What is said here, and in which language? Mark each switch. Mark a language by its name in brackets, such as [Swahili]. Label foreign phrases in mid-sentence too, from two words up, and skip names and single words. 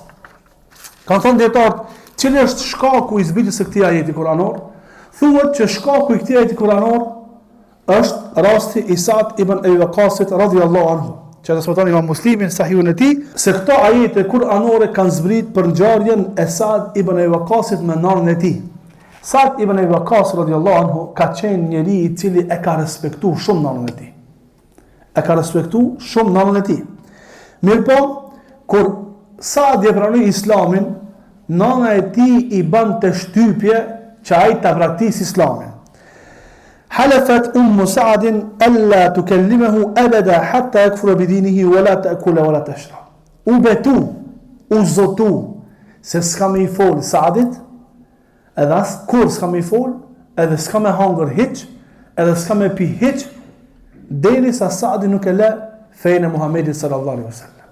[Albanian] Kanë thonë dietarët, cili është shkaku i zbritjes së këtij ajeti kuranor? Thuhet që shkaku i këtij ajeti kuranor është rasti i Sa'd ibn Abi Waqqasit [Arabic] رضي الله عنه, [Albanian] që transmeton Imam Muslimi në Sahihun e tij, se këto ajete kuranore kanë zbrit për ngjarjen e Sa'd ibn Abi Waqqasit me nanën e tij. Sa'd ibn Abi Waqqas [Arabic] رضي الله عنه [Albanian] ka qenë njeri i cili e ka respektuar shumë nanën e tij. E ka respektuar shumë nanën e tij. Mirpo, kur Sa'd e pranoi Islamin, nana e tij i bante shtypje që ai ta praktikojë Islamin. [Arabic] حلفت سعد ألا تكلمه أبدا حتى يكفر بدينه ولا تأكل ولا تشرب. [Albanian] U betu, u zotu se s'ka me i fol Sa'dit, edhe as kur s'ka me i fol, edhe s'ka me hangër hiç, edhe s'ka me pi hiç, derisa Sa'di nuk e lë fenë e Muhamedit [Arabic] صلى الله عليه وسلم.